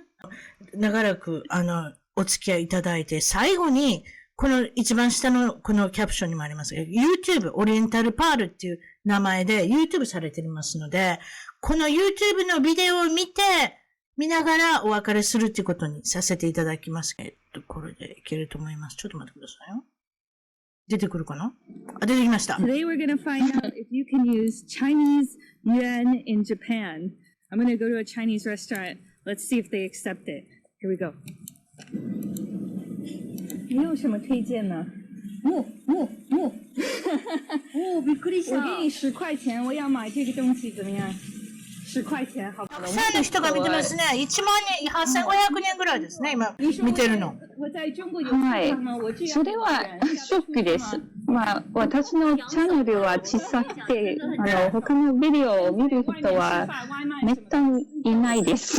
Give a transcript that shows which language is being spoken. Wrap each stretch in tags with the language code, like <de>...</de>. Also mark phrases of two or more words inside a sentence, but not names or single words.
<ja>長らく、お付き合いいただいて、最後に、この一番下のこのキャプションにもありますが、YouTube、オリエンタルパールっていう名前で YouTube されていますので、この YouTube のビデオを見ながらお別れするっていうことにさせていただきます。これでいけると思います。ちょっと待ってくださいよ。出てくるかな？あ、出てきました。</ja> <en>Today we're going to find out if you can use Chinese yuan in Japan. I'm going to go to a Chinese restaurant. Let's see if they accept it. Here we go.</en> <zh>你有什么推荐呢？</zh> <ja>びっくりした。</ja> <zh>我给你10块钱，我要买这个东西，怎么样？10块钱，好不好？</zh> <ja>たくさんの人が見てますね。1万人、8500人ぐらいですね、今、見てるの。はい。それはショックです。まあ、私のチャンネルは小さくて、他のビデオを見る人はめったにいないです。</ja>